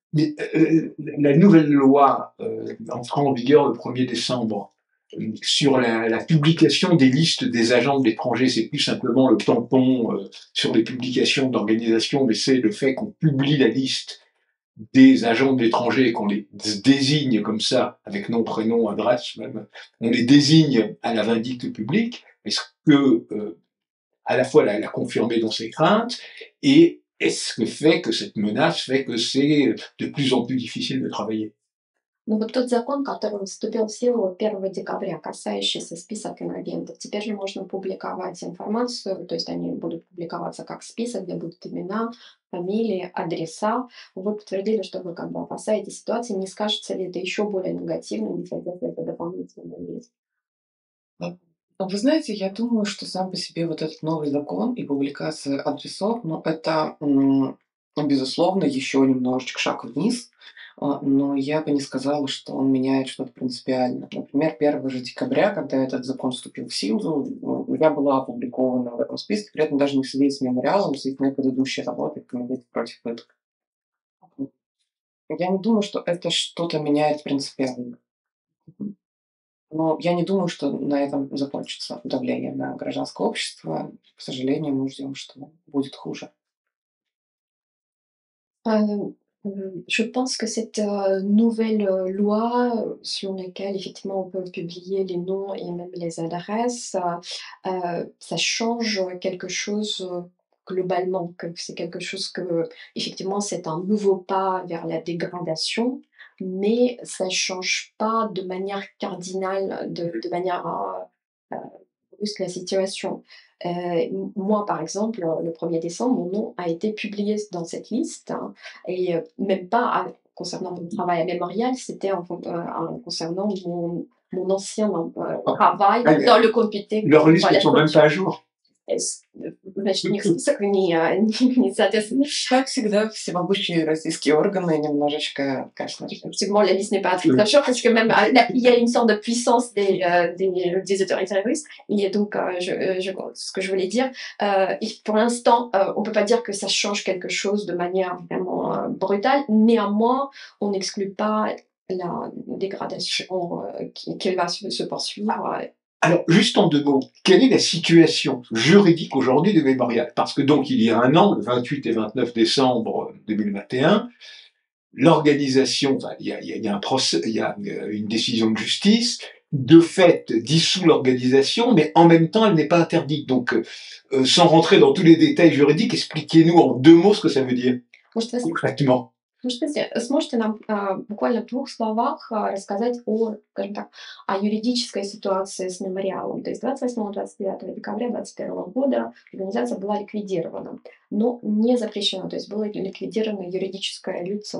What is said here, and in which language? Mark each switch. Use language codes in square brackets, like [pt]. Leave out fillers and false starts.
[fr] Mais la nouvelle loi entrant en vigueur le 1er décembre sur la publication des listes des agents de l'étranger, c'est plus simplement le tampon sur les publications d'organisations, mais c'est le fait qu'on publie la liste des agents de l'étranger et qu'on les désigne comme ça, avec nom, prénom, adresse même, on les désigne à la vindicte publique. Est-ce que à la fois la confirmer dans ses craintes et est-ce que fait que cette menace fait que c'est de plus en plus difficile de travailler? [ru] Ну вот тот закон, который вступил в силу 1 декабря, касающийся список инагентов, теперь же можно публиковать информацию, то есть они будут публиковаться как список, где будут имена, фамилии, адреса. Вы подтвердили, что вы как бы опасаетесь ситуации, не скажется ли это еще более негативно, если это дополнительно есть? Вы знаете, я думаю, что сам по себе вот этот новый закон и публикация адресов, ну, это, безусловно, еще немножечко шаг вниз, но я бы не сказала, что он меняет что-то принципиально. Например, 1 же декабря, когда этот закон вступил в силу, я была опубликована в этом списке, при этом даже не в связи с мемориалом, в связи с моей предыдущей работой в Комитете против пыток. Я не думаю, что это что-то меняет принципиально. Но я не думаю, что на этом закончится давление на гражданское общество. К сожалению, мы ждем, что будет хуже. [fr] Je pense que cette nouvelle loi sur laquelle effectivement on peut publier les noms et même les adresses, ça change quelque chose globalement, que c'est quelque chose que effectivement c'est un nouveau pas vers la dégradation, mais ça change pas de manière cardinale, de manière brusque la situation. Moi, par exemple, le 1er décembre, mon nom a été publié dans cette liste, hein, et même pas concernant mon travail à Mémorial, c'était concernant mon ancien travail Ah, dans le comité. leurs listes ne Voilà, sont même pas à jour. [ru] Значит, у них список не соответствует. Как всегда, всемогущие российские органы немножечко, конечно же. [fr] Effectivement, la liste n'est pas très sûre parce que même il y a une sorte de puissance des autorités russes. Et donc, ce que je voulais dire, pour l'instant, on peut pas dire que ça change quelque chose de manière vraiment brutale. Néanmoins, on n'exclut pas la dégradation qui va se poursuivre. Alors, juste en 2 mots, quelle est la situation juridique aujourd'hui de Mémorial? Parce que donc, il y a un an, le 28 et 29 décembre 2021, l'organisation, enfin, il y a un procès, il y a une décision de justice, de fait, dissout l'organisation, mais en même temps, elle n'est pas interdite. Donc, sans rentrer dans tous les détails juridiques, expliquez-nous en 2 mots ce que ça veut dire, concrètement. [ru] Сможете нам буквально в 2 словах рассказать скажем так, о юридической ситуации с мемориалом? То есть 28-29 декабря 2021 года организация была ликвидирована, но не запрещена, то есть было ликвидировано юридическое лицо.